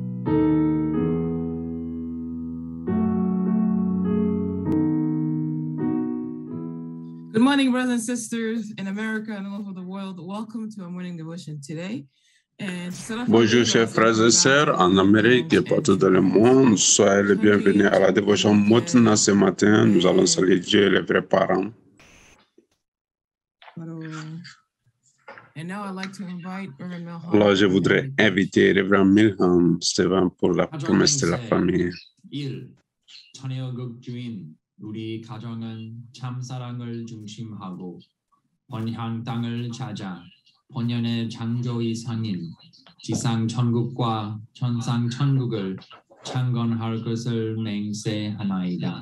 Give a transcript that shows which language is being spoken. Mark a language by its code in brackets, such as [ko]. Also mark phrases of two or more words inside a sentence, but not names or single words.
[en] Good morning, brothers and sisters in America and all over the world. Welcome to our morning devotion today. [fr] Bonjour, chers frères et sœurs en Amérique et partout dans le monde. Soyez les bienvenus à la dévotion matinale ce matin. Nous allons saluer Dieu, les vrais parents. Alors, je voudrais inviter Révérend Milham Stephen pour la promesse de la famille. [ko] 우리 가정은 참사랑을 중심하고 번향 땅을 찾아 본연의 창조이상인 지상 천국과 천상 천국을 창건할 것을 맹세하나이다.